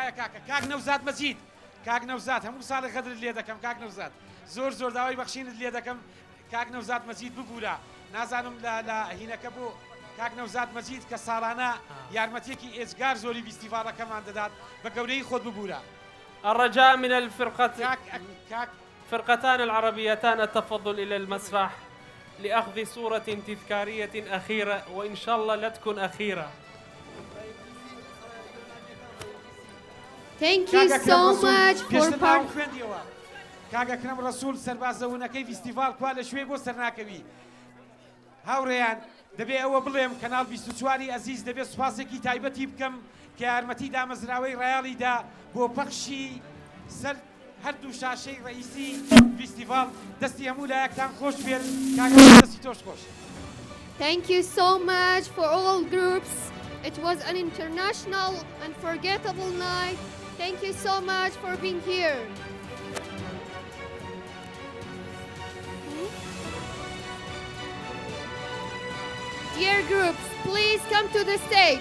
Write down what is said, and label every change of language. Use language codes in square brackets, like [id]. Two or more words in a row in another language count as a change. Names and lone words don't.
[ckb] کاک نەوزاد مەجید کاک نەوزاد هەموو ساڵی خەدرت لێ دەکەم کاک نەوزاد زۆر زۆر داوای بەخشینت لێ دەکەم کاک نەوزاد مەجید ببوورە نازانم لە هینەکە بۆ کاک نەوزاد مەجید کە ساڵانە یارمەتێکی ئێجگار زۆری فیستیڤاڵەکەمان دەدات بە گەورەی خۆت ببوورە [ar] الرجاء من الفرقتان العربيتان التفضل إلى المسرح لأخذ صورة تذكارية أخيرة وإن شاء الله لا تكون أخيرة. [en] Thank you so much for [ckb] کاک ئەکرەم ڕەسوول سەربازەونەکەی فیستیڤاڵ کوا لە شوێ بۆ سەرناکەوی هاوڕێیان دەبێ ئەوە بڵێم کەناڵ 24 ئەزیز دەبێت سوپاسێکی تایبەتی بکەم کە یارمەتی دامەزراوەی ڕایاڵیدا بۆ پەخشی سەر هەردوو شاشەی ڕئیسی فیستیڤاڵ دەستی هەموو لایەکتان خۆش بێت کاک دەستی تۆش خۆش. [en] Thank you so much for all groups. It was an international unforgettable night. Thank you so much for being here. Dear groups, please come to the stage.